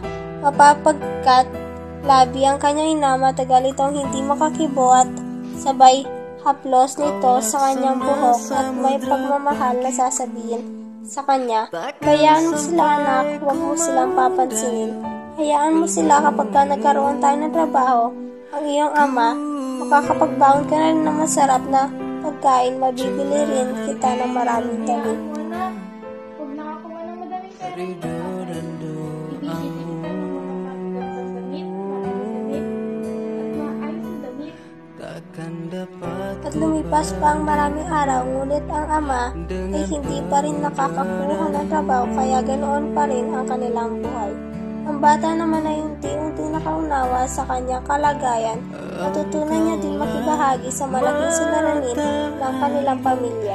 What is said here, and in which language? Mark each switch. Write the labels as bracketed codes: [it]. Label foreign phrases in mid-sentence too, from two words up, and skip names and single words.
[tl] Mapapagkat labi ang kanyang ina, matagal itong hindi makakibo at sabay haplos nito sa kanyang buhok at may pagmamahal na sasabihin sa kanya, "Hayaan mo sila anak, huwag mo silang papansinin. Hayaan mo sila kapag nagkaroon tayo ng trabaho, ang iyong ama, makakapagbaon ka na rin ng masarap na pagkain, mabibili rin kita ng maraming damit." Huwag nakakuha ng madaming pera. [id] Ridho dan doamu, takkan dapat [tl] At lumipas pa ang maraming araw, ngunit ang ama ay hindi pa rin nakakakuha ng trabaho, kaya ganoon pa rin ang kanilang buhay. Ang bata naman ay unti-unti nakaunawa sa kanyang kalagayan, natutunan niya din makibahagi sa malaking suliranin ng kanilang pamilya.